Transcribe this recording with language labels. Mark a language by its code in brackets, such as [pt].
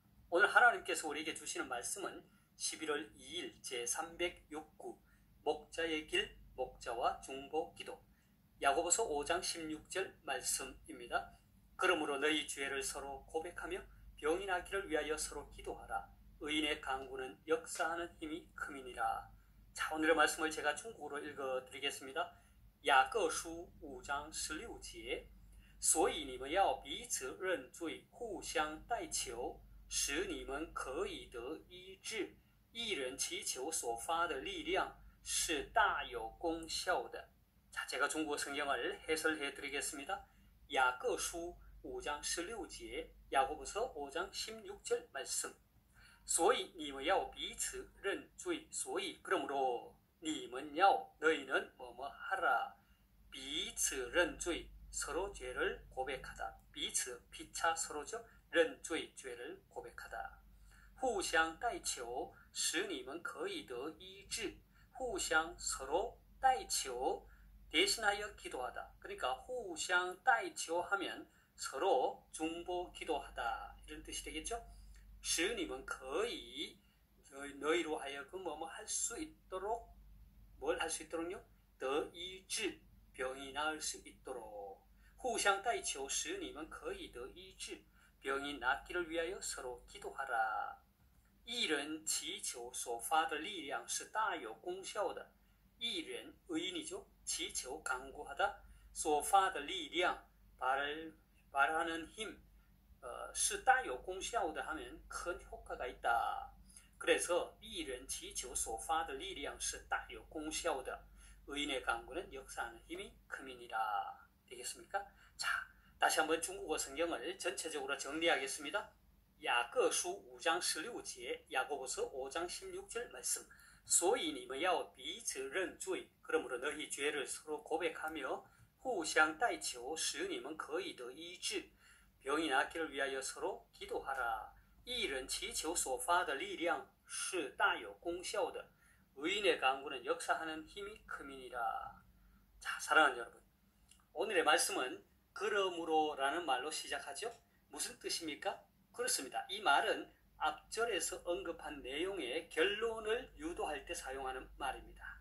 [ko] 오늘 하나님께서 우리에게 주시는 말씀은 11월 2일 제306구 목자의 길 목자와 중보기도 야고보서 5장 16절 말씀입니다. 그러므로 너희 죄를 서로 고백하며 병이 나기를 위하여 서로 기도하라. 의인의 강구는 역사하는 힘이 큼이니라. 자, 오늘의 말씀을 제가 중국어로 읽어드리겠습니다. [zh] 雅各书5章16节所以你们要彼此认罪，互相代求，使你们可以得医治。一人祈求所发的力量是大有功效的。 [ko] 자, 제가 중국어 성경을 해설해 드리겠습니다. 야고보서 5장 16절, 야고보서 5장 16절 말씀. [zh] 所以你们要彼此认罪，所以 [ko] 그러므로 [zh] 你们要 [ko] 너희는 뭐뭐 하라. [zh] 彼此认罪 [ko] 서로 죄를 고백하다. [zh] 彼此 [ko] 피차 서로죠. [zh] 认罪 [ko] 죄를 고백하다. [zh] 互相代求使你们可以得医治. 互相 [ko] 서로 [zh] 代求 [ko] 대신하여 기도하다. 그러니까 [zh] 互相代求 [ko] 하면 서로 중보 기도하다 이런 뜻이 되겠죠. [zh] 使你们可以 [ko] 너희로 하여금 뭐뭐 할 수 있도록 뭘 할 수 있도록요? [zh] 得医治 [ko] 병이 나을 수 있도록 [zh] 互相代求使你们可以得医治 [ko] 병이 낫기를 위하여 서로 기도하라. [zh] 一人祈求所发的力量是大有功效的. 一人 [ko] 의인이죠. [zh] 祈求 [ko] 강구하다. [zh] 所发的力量 [ko] 말하는 힘 [zh] 是大有功效的 [ko] 하면 큰 효과가 있다. 그래서 [zh] 一人祈求所发的力量是大有功效的. [ko] 의인의 강구는 역사하는 힘이 큼이니라. 되겠습니까? 자, 다시 한번 중국어 성경을 전체적으로 정리하겠습니다. 야고보서 5장 16절, 야고보서 5장 16절 말씀. [zh] 所以你们要彼此认罪 [ko] 그러므로 너희 죄를 서로 고백하며 [zh] 互相代求使你们可以得医治 [ko] 병이 낫기를 위하여 서로 기도하라. [zh] 一人祈求所发的力量是大有功效的. [ko] 의인의 강구는 역사하는 힘이 큼이니라. 자, 사랑하는 여러분, 오늘의 말씀은 그러므로라는 말로 시작하죠. 무슨 뜻입니까? 그렇습니다. 이 말은 앞절에서 언급한 내용의 결론을 유도할 때 사용하는 말입니다.